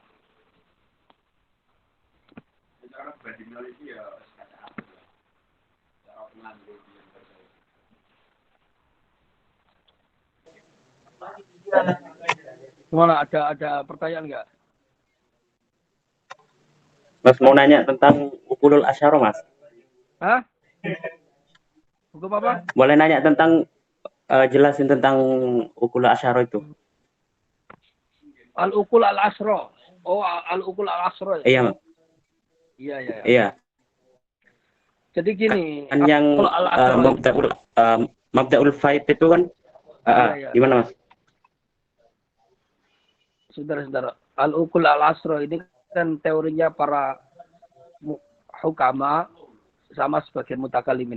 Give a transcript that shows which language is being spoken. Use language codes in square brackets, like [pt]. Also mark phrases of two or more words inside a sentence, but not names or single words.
[id] Gimana? Ada pertanyaan nggak? Mas mau nanya tentang [ar] العقول العشرة, [id] Mas. Hah? Hukum apa? Boleh nanya tentang jelasin tentang [ar] العقول العشرة [id] itu. [ar] العقول العشرة. Oh, العقول العشرة. [id] Iya, Mas. Iya. Iya. Jadi gini, Kan yang [ar] مبدأ الفيض [id] itu kan iya. gimana, Mas? Saudara-saudara, [ar] العقول العشرة [id] ini kan teorinya para hukama sama sebagian mutakalimin.